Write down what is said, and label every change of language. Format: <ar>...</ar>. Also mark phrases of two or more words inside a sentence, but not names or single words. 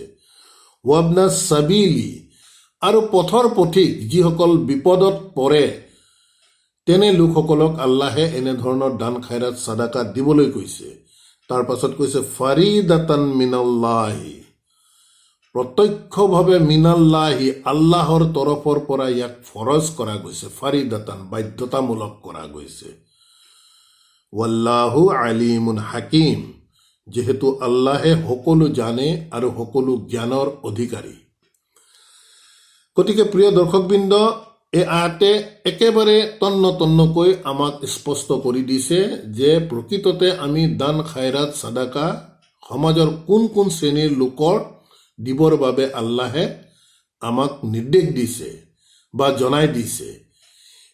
<ar>وابن السبيل,</ar> <as>আৰু পথৰ পথিক যিসকল বিপদত পৰে, তেনে লোকসকলক আল্লাহে এনেধৰণৰ দান খায়ৰাত সাদাকা দিবলৈ কৈছে। তাৰ পাছত কৈছে</as> <ar>فريضة من الله,</ar> <as>প্ৰত্যক্ষভাৱে মিনাল্লাহি, আল্লাহৰ তৰফৰ পৰা ইয়াক ফৰজ কৰা গৈছে, ফাৰিদাতান, বাধ্যতামূলক কৰা গৈছে।</as> <ar>والله عليم حكيم,</ar> <as>যেহেতু আল্লাহে সকলো জানে আৰু সকলো জ্ঞানৰ অধিকাৰী। গতিকে প্ৰিয় দৰ্শকবৃন্দ, এই আয়াতে একেবাৰে তন্নকৈ আমাক স্পষ্ট কৰি দিছে যে প্ৰকৃততে আমি দান খায়ৰাত সাদাকা সমাজৰ কোন কোন শ্ৰেণীৰ লোকৰ দিবৰ বাবে আল্লাহে আমাক নিৰ্দেশ দিছে বা জনাই দিছে।</as>